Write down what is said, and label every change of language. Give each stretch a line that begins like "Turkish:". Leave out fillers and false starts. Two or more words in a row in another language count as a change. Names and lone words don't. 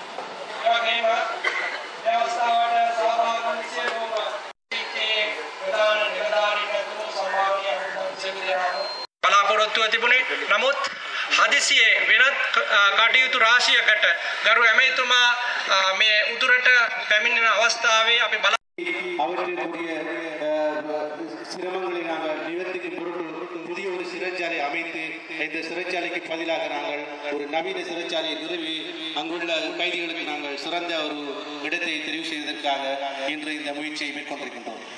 Sinhala: වන සියලුම දිස්ත්‍රික්කයේ ප්‍රධාන නිලධාරීන් බලාපොරොත්තුව තිබුණේ. නමුත් හදිසියේ වෙනත් කටයුතු රාශියකට ගරු ඇමතිතුමා මේ උතුරට පැමිණෙන අවස්ථාවේ අපි
Tamil: அவர்களுடைய சிரமங்களை நாங்கள் நிவர்த்திக்கும் பொருட்டு புதிய ஒரு சிறைச்சாலை அமைத்து இந்த சிறைச்சாலைக்கு பதிலாக நாங்கள் ஒரு நவீன சிறைச்சாலையை நிறுவி அங்குள்ள கைதிகளுக்கு நாங்கள் சிறந்த ஒரு இடத்தை தெரிவு செய்வதற்காக இன்று இந்த முயற்சியை மேற்கொண்டிருக்கின்றோம்.